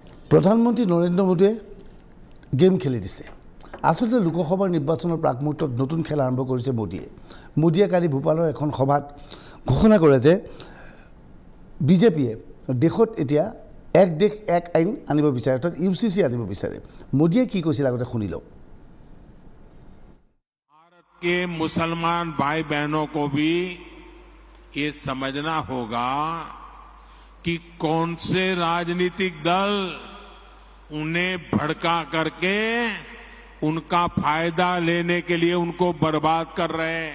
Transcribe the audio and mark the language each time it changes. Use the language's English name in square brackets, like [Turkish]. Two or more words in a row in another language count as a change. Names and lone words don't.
[Assamese] প্ৰধানমন্ত্ৰী নৰেন্দ্ৰ মোদীয়ে গেম খেলি দিছে। আসলতে লোকসভাৰ নিৰ্বাচনৰ প্ৰাক মুহূৰ্তত নতুন খেল আৰম্ভ কৰিছে মোদীয়ে কালি ভূপালৰ এখন সভাত ঘোষণা কৰে যে বিজেপিয়ে দেশত এতিয়া এক দেশ এক আইন আনিব বিচাৰে, অৰ্থাৎ UCC আনিব বিচাৰে। মোদীয়ে কি কৈছিল আগতে শুনি লওক। [Hindi] भारत के मुसलमान भाई बहनों को भी ये समझना होगा कि कौन से राजनीतिक दल उन्हें भड़का करके उनका फायदा लेने के लिए उनको बर्बाद कर रहे हैं।